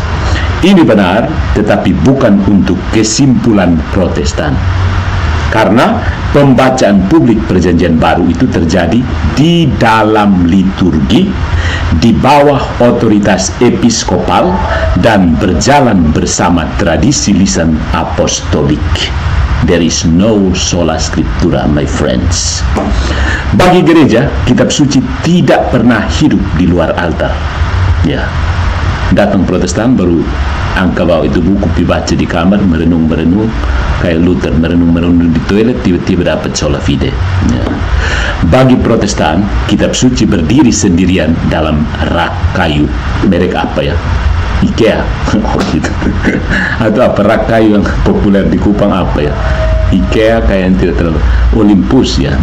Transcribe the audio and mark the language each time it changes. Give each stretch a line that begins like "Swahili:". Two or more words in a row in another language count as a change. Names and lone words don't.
Indonesian: Ini benar, tetapi bukan untuk kesimpulan Protestan. Karena pembacaan publik perjanjian baru itu terjadi di dalam liturgi, di bawah otoritas episkopal, dan berjalan bersama tradisi lisan apostolik.
English: There is no sola scriptura, my friends.
Indonesian: Bagi gereja, kitab suci tidak pernah hidup di luar altar. Ya, datang Protestan baru angkat bawa itu buku, dibaca di kamar, merenung-merenung kayak Luther, merenung-merenung di toilet, tiba-tiba dapat
Latin: sola fide.
Indonesian: Ya. Bagi Protestan, kitab suci berdiri sendirian dalam rak kayu, merek apa ya? IKEA. Gitu. Atau apa, rak kayu yang populer di Kupang apa ya? IKEA kayak yang tidak terlalu, Olympus ya.